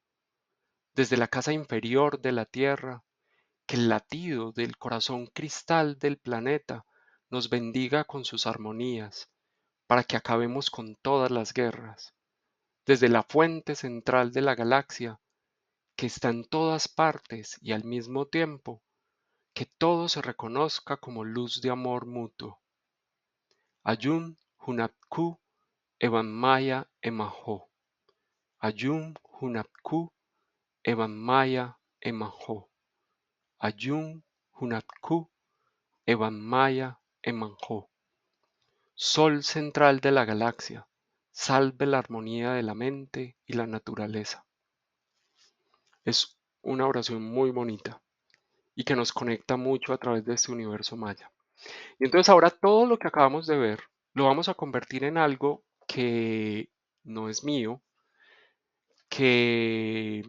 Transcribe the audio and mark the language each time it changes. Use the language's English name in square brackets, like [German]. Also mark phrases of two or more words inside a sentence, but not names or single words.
[Spanish] Desde la casa inferior de la Tierra, que el latido del corazón cristal del planeta nos bendiga con sus armonías, para que acabemos con todas las guerras. Desde la fuente central de la galaxia, que está en todas partes y al mismo tiempo, que todo se reconozca como luz de amor mutuo. Ayun Hunapku Evan Maya Emaho. Ayun Hunapku Evan Maya Emaho. Ayun Hunapku Evan Maya Emanjó. Sol central de la galaxia, salve la armonía de la mente y la naturaleza. Es una oración muy bonita y que nos conecta mucho a través de este universo maya. Y entonces ahora todo lo que acabamos de ver lo vamos a convertir en algo que no es mío, que